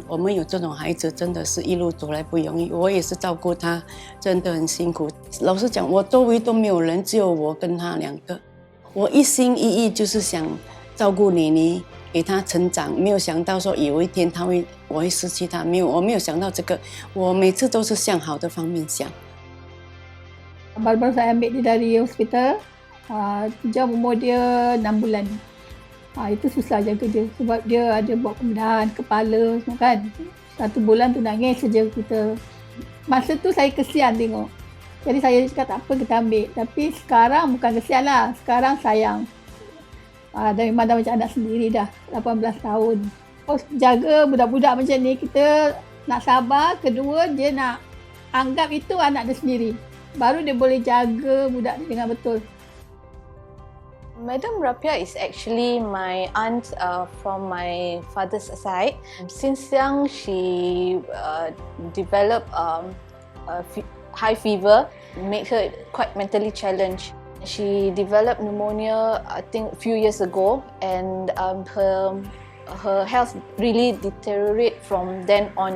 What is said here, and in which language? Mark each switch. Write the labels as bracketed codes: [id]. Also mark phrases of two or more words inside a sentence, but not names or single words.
[zh] 我们有这种孩子，真的是一路走来不容易。我也是照顾他，真的很辛苦。老实讲，我周围都没有人，只有我跟他2个。我一心一意就是想照顾妮妮，给她成长。没有想到说有一天我会失去她，我没有想到这个。我每次都是向好的方面想。 [ms] Baru-baru saya ambil dia dari hospital, sejak umur dia 6 bulan. Itu susah jaga dia sebab dia ada buat pembedahan kepala semua kan. 1 bulan tu nangis saja kita. Masa tu saya kesian tengok. Jadi saya cakap tak apa kita ambil. Tapi sekarang bukan kesian lah, sekarang sayang. Dan memang dah macam anak sendiri dah, 18 tahun. Jaga budak-budak macam ni, kita nak sabar. Kedua, dia nak anggap itu anak dia sendiri. Baru dia boleh jaga budak ni dengan betul. [en] Madam Rapia is actually my aunt from my father's side. Since young, she developed high fever, made her quite mentally challenged. She developed pneumonia, I think, a few years ago, and her health really deteriorated from then on.